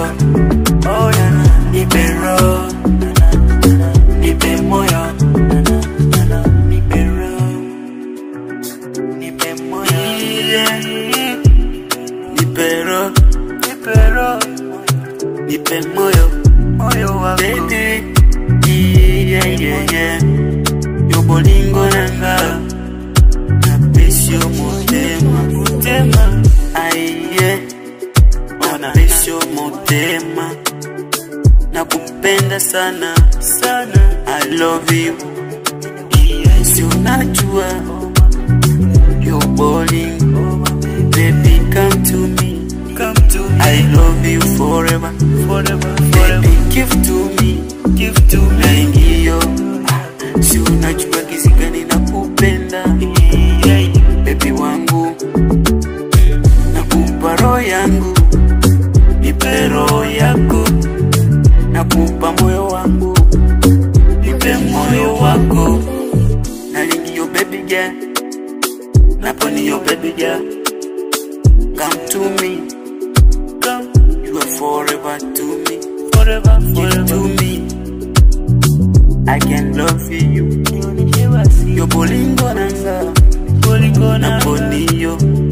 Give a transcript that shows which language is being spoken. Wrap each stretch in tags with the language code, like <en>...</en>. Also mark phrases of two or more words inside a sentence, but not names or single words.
<sw>Oh nipe roho, nipe moyo, nipe roho, nipe moyo. Nipe moyo wa baby. Yeah.</sw> <ln>Yo bolingo nanga napesyo motema. Aiye, napesyo motema.</ln> <sw>Nakupenda sana.</sw> <en>I love you. Yes,</en> <sw>unajua</sw> <ln>yo bolingo.</ln> <en>Baby, come to me. I love you forever. Baby, give to me.</en> <sw>Naingiyo, si unajua kiasi gani nakupenda. Baby wangu, nakupa roho yangu. Nipe roho yako. Nakupa moyo wangu. Nipe moyo wako. Nalingiyo</sw> <en>baby girl. Naponiyo baby girl. Come to me. You are forever to me. Give to me. I can love you.</en> <ln>Yo bolingo nanga. Naponiyo.</ln>